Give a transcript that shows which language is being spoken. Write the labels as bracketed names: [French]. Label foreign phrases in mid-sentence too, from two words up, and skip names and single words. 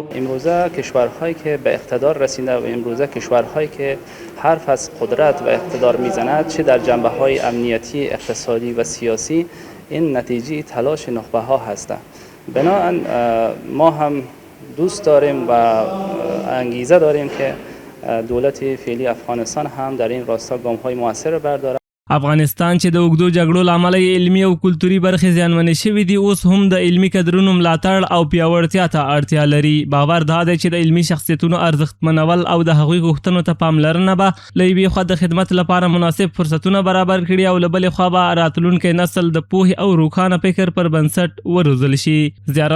[Persian] امروزه کشورهایی که به اقتدار رسیده و امروزه کشورهایی که حرف از قدرت و اقتدار میزند چه در جنبه های امنیتی، اقتصادی و سیاسی این نتیجه تلاش نخبه ها هستند. بنابراین ما هم دوست داریم و انگیزه داریم که دولت فعلی افغانستان هم در این راستا گام‌های موثر برداره. [Pashto] افغانستان چې د اوږدو جګړو له امله علمي او کلتوري برخې زیانمنې شوي دي اوس هم د علمي کدرونو ملاتړ او پیاوړتیا ته اړتیا لري. باور دا دی چې د علمي شخصیتونو ارزښتمنول او د هغوی غوښتنو ته پاملرنه به له یوې خوا د خدمت لپاره مناسب فرصتونه برابر کړي او له بلې خوا به راتلونکی نسل د پوهې او روښانه فکر پر بنسټ وروزل شي.